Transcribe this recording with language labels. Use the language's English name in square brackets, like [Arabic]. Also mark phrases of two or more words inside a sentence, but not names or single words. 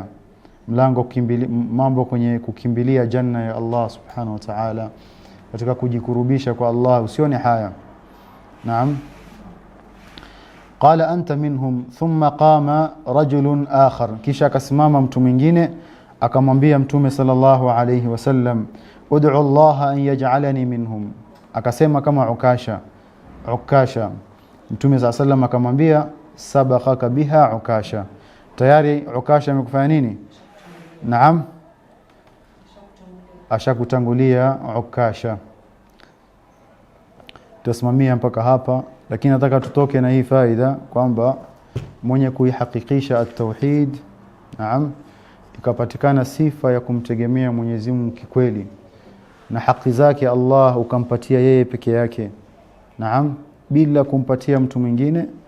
[Swahili] Mlango mambo kwenye kukimbilia janna ya Allah [Arabic] سبحانه وتعالى, [Swahili] katika kujikurubisha kwa Allah usione haya. [Arabic] نعم قال أنت منهم ثم قام رجل آخر, [Swahili] kisha akasimama mtu mwingine akamwambia Mtume [Arabic] صلى الله عليه وسلم ادع الله أن يجعلني منهم. [Swahili] Akasema kama Ukasha, Ukasha. Mtume [Arabic] صلى الله عليه وسلم [Swahili] akamwambia [Arabic] سبقك بها عكاشة. [Swahili] Tayari Ukasha amekufanya nini? Naam, ashakutangulia Ukasha. Tusimamia mpaka hapa, lakini nataka tutoke na hii faida kwamba mwenye kuihakikisha at-tauhid, naam, ikapatikana sifa ya kumtegemea Mwenyezi Mungu kikweli na haki zake Allah ukampatia yeye peke yake, naam, bila kumpatia mtu mwingine.